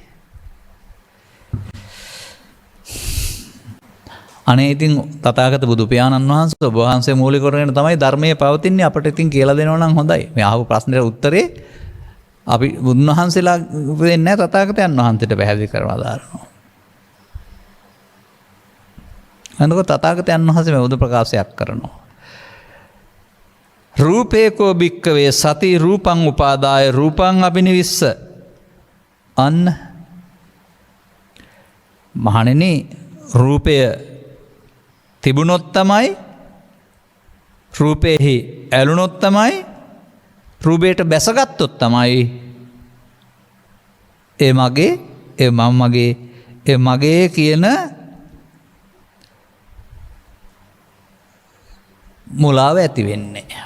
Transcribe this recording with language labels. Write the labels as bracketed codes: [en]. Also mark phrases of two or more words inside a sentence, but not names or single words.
[si] අනේ ඉතින් තථාගත බුදු පියාණන් වහන්සේ ඔබ වහන්සේ මූලික කරගෙන තමයි ධර්මයේ පවතින්නේ. අපිට ඉතින් කියලා දෙනවා නම් හොඳයි. මේ අහපු ප්‍රශ්නෙට උත්තරේ අපි බුදුන් වහන්සේලා දෙන්නේ නැහැ, තථාගතයන් වහන්සේට පැහැදිලි කරලා දානවා. අනකොට තථාගතයන් වහන්සේ මේ උද ප්‍රකාශයක් කරනවා. [pi] රූපේකෝ භික්කවේ සති රූපං උපාදාය රූපං අබිනිවිස්ස. [si] අන්න මහණෙනි, රූපය තිබුණොත් තමයි, රූපේහි ඇලුනොත් තමයි, රූපයට බැසගත්තොත් තමයි ඒ මගේ, ඒ මම මගේ, ඒ මගේ කියන මුලාව ඇති වෙන්නේ.